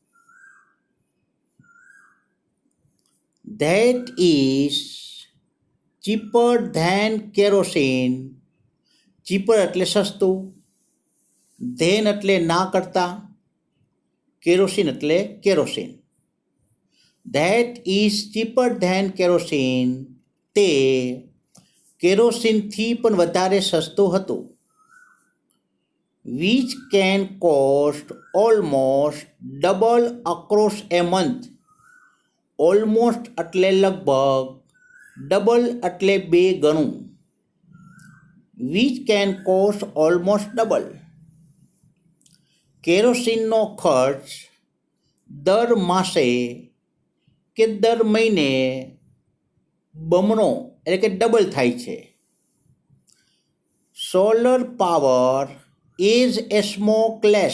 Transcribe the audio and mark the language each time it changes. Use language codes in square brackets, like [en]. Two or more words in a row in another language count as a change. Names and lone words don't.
[en] That is cheaper than kerosene. [gu] cheaper એટલે સસ્તું, ધેન એટલે ના કરતા, કેરોસીન એટલે કેરોસીન. [en] That is cheaper than kerosene. [gu] તે કેરોસીનથી પણ વધારે સસ્તું હતું. [en] Which can cost almost double across a month. [gu] Almost એટલે લગભગ, ડબલ એટલે 2 ગણું. [en] Which can cost almost double. [gu] કેરોસીનનો ખર્ચ દર માસે કે દર મહિને બમણો એટલે કે ડબલ થાય છે. [en] Solar power is a smokeless.